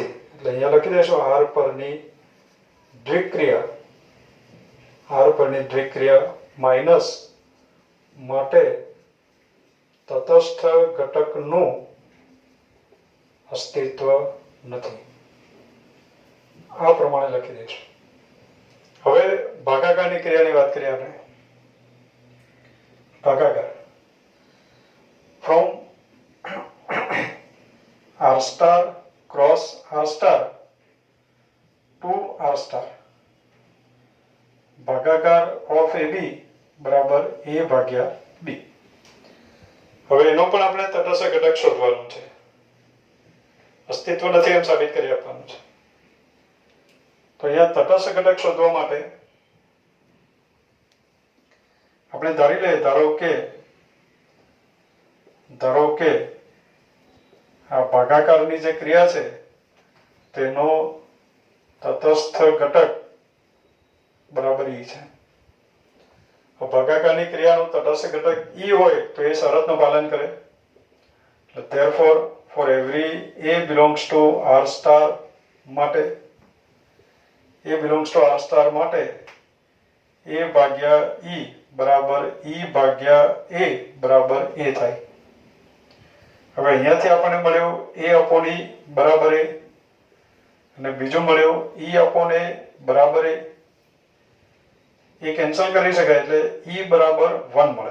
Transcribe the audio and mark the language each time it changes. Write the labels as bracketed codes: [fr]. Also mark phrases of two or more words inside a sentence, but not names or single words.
[gu] એટલે અહીંયા લખી દઈશું r પરની દ્વિક્રિયા માઇનસ માટે તટસ્થ ઘટકનું અસ્તિત્વ નથી. આ પ્રમાણે લખી દઈશું. હવે ભાગાકારની ક્રિયાની વાત કરીએ આપણે. [en] ભાગાકાર from r star cross r star to r star ભાગાકાર of ab [gu] બરાબર a ભાગ્યા b. હવે એનો પણ આપણે તટસ્થ ઘટક શોધવાનું છે. અસ્તિત્વ નથી એમ સાબિત કરી આપવાનું છે. તો અહીંયા તટસ્થ ઘટક શોધવા માટે આપણે ધારી લઈએ ધારો કે આ ભાગાકારની જે ક્રિયા છે તેનો તટસ્થ ઘટક બરાબર e છે. ભાગાકારની ક્રિયાનું તટસ્થ ઘટક e હોય તો એ શરતનું પાલન કરે. એટલે [en] therefore for every a belongs to r star [gu] માટે [en] a belongs to r star [gu] માટે a ભાગ્યા e બરાબર e ભાગ્યા a બરાબર a થાય. હવે અહીંયાથી આપણને મળ્યું [en] a upon e [gu] બરાબર a અને બીજું મળ્યું [en] e upon a [gu] બરાબર a. એ કેન્સલ કરી શકાય એટલે e બરાબર 1 મળે.